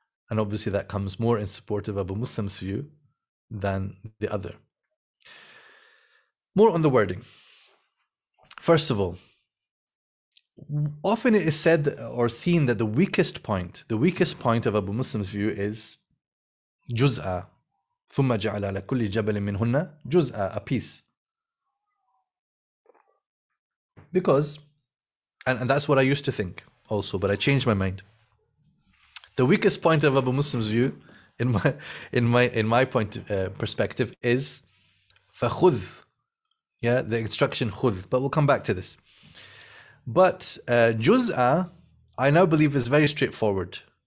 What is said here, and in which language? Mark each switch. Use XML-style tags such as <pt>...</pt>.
<en>And obviously that comes more in support of Abu Muslim's view than the other. More on the wording. First of all, often it is said or seen that the weakest point of Abu Muslim's view is juz'a.</en> <ar>ثُمَّ جَعَلَ عَلَى كُلِّ جَبَلٍ مِّنْهُنَّ جُزْءًا,</ar> <en>a piece. Because, and that's what I used to think also, but I changed my mind. The weakest point of Abu Muslim's view, in my perspective, is فَخُذْ. Yeah, the instruction khudh, but we'll come back to this. But juz'a, I now believe, is very straightforward.</en>